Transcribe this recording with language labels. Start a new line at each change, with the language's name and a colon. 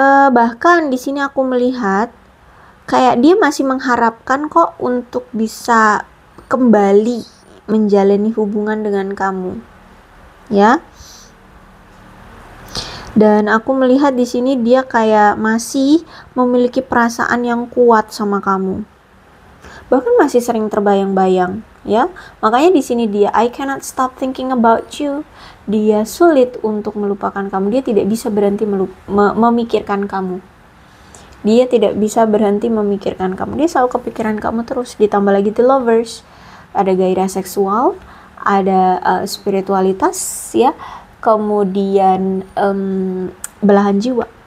Indonesian: Bahkan di sini aku melihat kayak dia masih mengharapkan kok untuk bisa kembali menjalani hubungan dengan kamu, ya. Dan aku melihat di sini dia kayak masih memiliki perasaan yang kuat sama kamu. Bahkan masih sering terbayang-bayang, ya. Makanya di sini dia
English: I cannot stop thinking about you.
Indonesian: Dia sulit untuk melupakan kamu. Dia tidak bisa berhenti memikirkan kamu. Dia tidak bisa berhenti memikirkan kamu. Dia selalu kepikiran kamu terus. Ditambah lagi The Lovers, ada gairah seksual, ada spiritualitas, ya. Kemudian belahan jiwa.